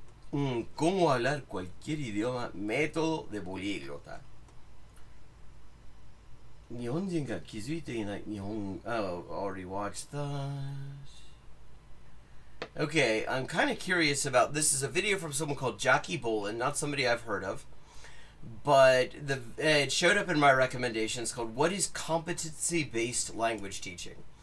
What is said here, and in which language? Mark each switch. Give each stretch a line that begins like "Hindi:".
Spanish: ¿Cómo hablar cualquier idioma? Método de políglota.
Japanese: 日本人が気づいていない日本...
English: Oh, already watched that. Okay, I'm kind of curious about... This is a video from someone called Jackie Bolin, not somebody I've heard of. But it showed up in my recommendations called What is Competency-Based Language Teaching?